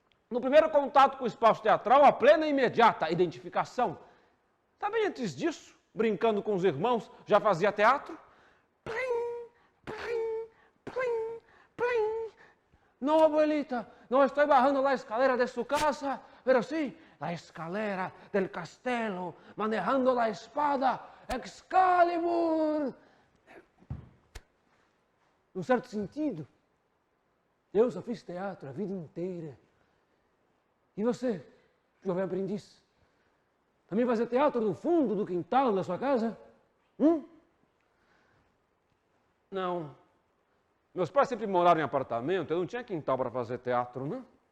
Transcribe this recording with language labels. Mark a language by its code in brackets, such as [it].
[pt] No primeiro contato com o espaço teatral, a plena e imediata identificação. Também antes disso, brincando com os irmãos, já fazia teatro. Plim, plim, plim, plim. [es] No, abuelita, no estoy bajando la escalera de su casa, pero sí, la escalera del castelo, manejando la espada Excalibur. [pt] Num certo sentido, eu só fiz teatro a vida inteira. E você, jovem aprendiz, também fazia teatro no fundo do quintal da sua casa? Não. Meus pais sempre moraram em apartamento, eu não tinha quintal para fazer teatro, não.